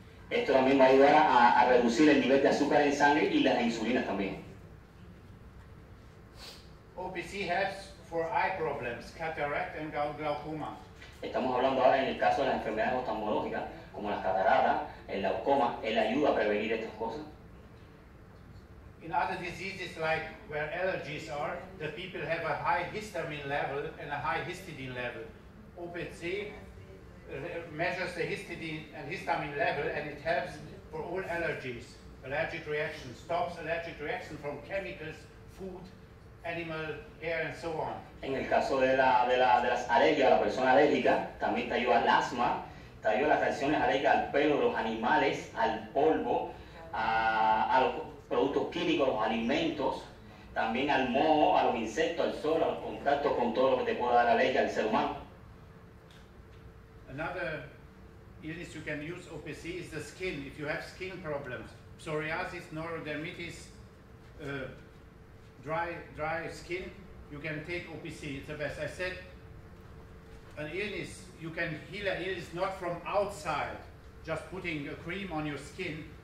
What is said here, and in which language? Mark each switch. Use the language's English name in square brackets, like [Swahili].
[Spanish] Esto también va a ayudar a reducir el nivel de azúcar en sangre y las insulinas también. [English] OPC helps for eye problems, cataract and glaucoma. [Spanish] Estamos hablando ahora en el caso de las enfermedades oftalmológicas, como las cataratas, el glaucoma. Él ayuda a prevenir estas cosas. [English] In other diseases like where allergies are, the people have a high histamine level and a high histidine level. OPC measures the histidine and histamine level, and it helps for all allergies, allergic reactions, stops allergic reaction from chemicals, food, animal hair, and so on. [Spanish] En el caso de las alergias, la persona alérgica, también te ayuda al asma, te ayuda a las reacciones alérgicas al pelo de los animales, al polvo, a los productos químicos, los alimentos, también al moho, a los insectos, al sol, a los contactos con todo lo que te pueda dar alergia al ser humano. [English] Another illness you can use OPC is the skin. If you have skin problems, psoriasis, neurodermitis, dry skin, you can take OPC. It's the best. I said an illness, you can heal an illness not from outside, just putting a cream on your skin.